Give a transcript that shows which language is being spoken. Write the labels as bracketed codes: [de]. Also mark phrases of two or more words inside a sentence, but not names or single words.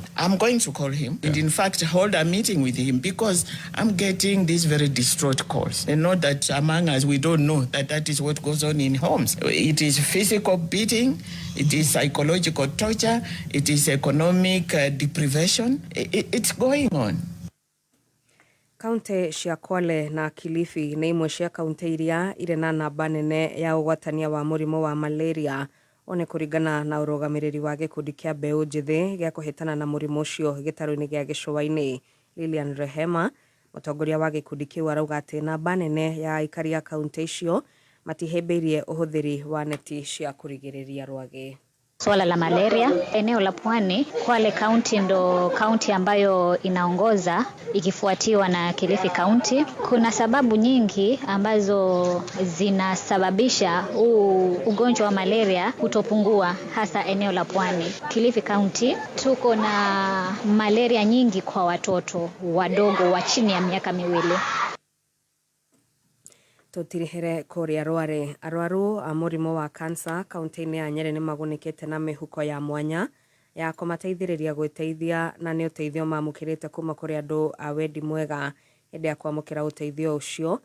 [en] I'm going to call him and in fact hold a meeting with him because I'm getting these very distraught calls. And not that among us we don't know that that is what goes on in homes. It is physical beating, it is psychological torture, it is economic deprivation. It's going on. [ki] Kaunti cia Kwale na Kilifi ni imwe cia kaunti iria ire na namba nene ya ugwatania wa murimu wa malaria. One kuringana na urugamiriri wa gikundi kia mbeu njithi gia kuhitana na murimu ucio gitaru-ini gia Gicuwa-ini. Lilian Rehema mutongoria wa gikundi kiu arauga ati namba nene ya aikari a kaunti icio matihembirie uhuthiri wa neti cia kurigiriria rwagi. [sw] Swala la malaria eneo la Pwani, Kwale County ndo county ambayo inaongoza ikifuatiwa na Kilifi County. Kuna sababu nyingi ambazo zinasababisha ugonjwa wa malaria kutopungua hasa eneo la Pwani. Kilifi County tuko na malaria nyingi kwa watoto wadogo wa chini ya miaka 2. [ki] Tutirihere kuria rware arwaru a murimu wa kansa kaunti-ini ya Nyeri ni magunikite na mihuko ya mwanya ya kũmateithĩrĩria gwĩteithia na nĩ ũteithio mamũkĩrĩte kuma kũrĩ andũ a wendi mwega hĩndĩ ya kwamũkĩra ũteithio ũcio.